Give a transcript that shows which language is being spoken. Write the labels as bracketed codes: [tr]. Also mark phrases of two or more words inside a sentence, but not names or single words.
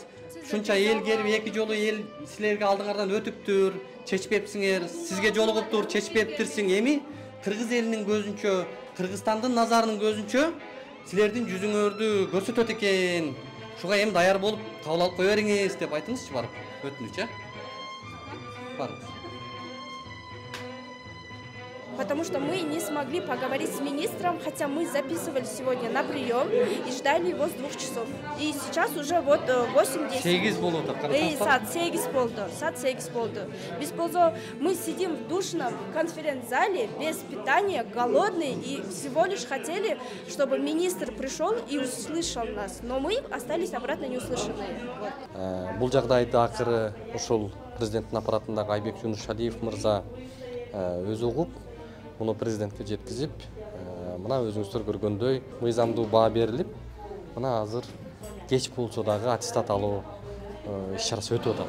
[ky] Ушунча эл келип 2 жолу эл силерге алдыңардан өтүптүр, чечпепсиңер, сизге жолугуптур, чечпептирсиң. Эми кыргыз элинин көзүнчө, Кыргызстандын назарынын көзүнчө силердин жүзүңөрдү көрсөтөт экен. Шуга эми даяр болуп кабыл алып кое бериңиз деп айтыңызчы барып. Өтүнүч, барып. [ru] Потому что мы не смогли поговорить с министром, хотя мы записывали сегодня на прием и ждали его с 2 часов. И сейчас уже вот 8-10. [ky] Сегиз болуп атат. Саат 8 болду. [ru] Без ползо мы сидим в душном конференц-зале без питания, голодные, и всего лишь хотели, чтобы министр пришел и услышал нас. Но мы остались обратно неуслышанные. [ky] Бул жагдайды акыры ушул президенттин аппаратындагы Айбек Юнушалиев мырза өзү угуп, муну президентке жеткизип, мына өзүңүздөр көргөндөй мыйзамдуу баа берилип, мына азыр кеч болсо дагы аттестат алуу иш-чарасы өтүп атат.